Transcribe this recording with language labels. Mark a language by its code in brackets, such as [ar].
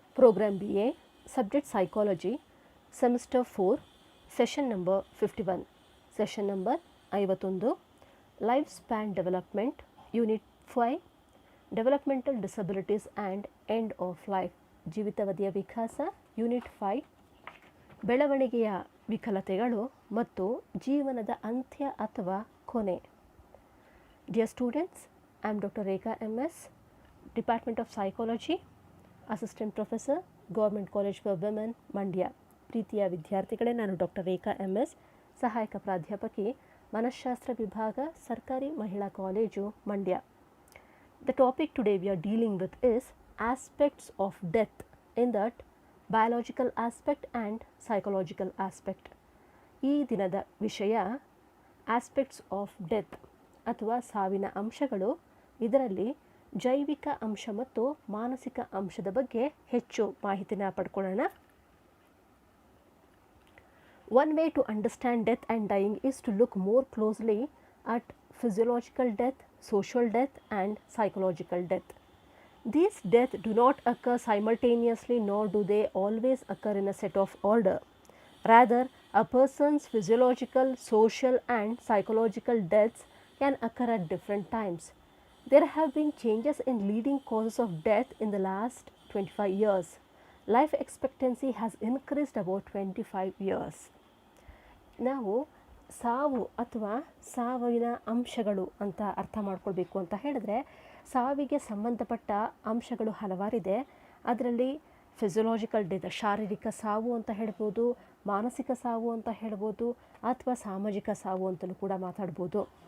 [en] Program BA, Subject Psychology, Semester 4, Session number 51, Session number 51, Lifespan Development, Unit 5, Developmental Disabilities and End of Life, [kn] ಜೀವಿತಾವಧಿಯ ವಿಕಾಸ, [en] Unit 5, [kn] ಬೆಳವಣಿಗೆಯ ವಿಕಲತೆಗಳು ಮತ್ತು ಜೀವನದ ಅಂತ್ಯ ಅಥವಾ ಕೊನೆ. [en] Dear students, I am Dr. Rekha MS, Department of Psychology, Assistant Professor, Government College for Women, Mandya. [kn] ಪ್ರೀತಿಯ ವಿದ್ಯಾರ್ಥಿಗಳೇ, ನಾನು ಡಾಕ್ಟರ್ ರೇಖಾ MS, ಸಹಾಯಕ ಪ್ರಾಧ್ಯಾಪಕಿ, ಮನಃಶಾಸ್ತ್ರ ವಿಭಾಗ, ಸರ್ಕಾರಿ ಮಹಿಳಾ college, Mandya. [en] The topic today we are dealing with is aspects of death, in that biological aspect and psychological aspect. [kn] ಈ ದಿನದ ವಿಷಯ [en] aspects of death [kn] ಅಥವಾ ಸಾವಿನ ಅಂಶಗಳು. ಇದರಲ್ಲಿ ಜೈವಿಕ ಅಂಶ ಮತ್ತು ಮಾನಸಿಕ ಅಂಶದ ಬಗ್ಗೆ ಹೆಚ್ಚು ಮಾಹಿತಿನ ಪಡ್ಕೊಳ್ಳೋಣ. [en] One way to understand death and dying is to look more closely at physiological death, social death and psychological death. These deaths do not occur simultaneously, nor do they always occur in a set of order. Rather, a person's physiological, social and psychological deaths can occur at different times. There have been changes in leading causes of death in the last 25 years. Life expectancy has increased about 25 years. [kn] ನಾವು ಸಾವು ಅಥವಾ ಸಾವಿನ ಅಂಶಗಳು ಅಂತ ಅರ್ಥ ಮಾಡ್ಕೊಳ್ಬೇಕು ಅಂತ ಹೇಳಿದ್ರೆ, ಸಾವಿಗೆ ಸಂಬಂಧಪಟ್ಟ ಅಂಶಗಳು ಹಲವಾರಿದೆ. ಅದರಲ್ಲಿ ಫಿಸಿಯೋಲಾಜಿಕಲ್ ಡೆತ್, ಶಾರೀರಿಕ ಸಾವು ಅಂತ ಹೇಳ್ಬೋದು, ಮಾನಸಿಕ ಸಾವು ಅಂತ ಹೇಳ್ಬೋದು, ಅಥವಾ ಸಾಮಾಜಿಕ ಸಾವು ಅಂತಲೂ ಕೂಡ ಮಾತಾಡ್ಬೋದು.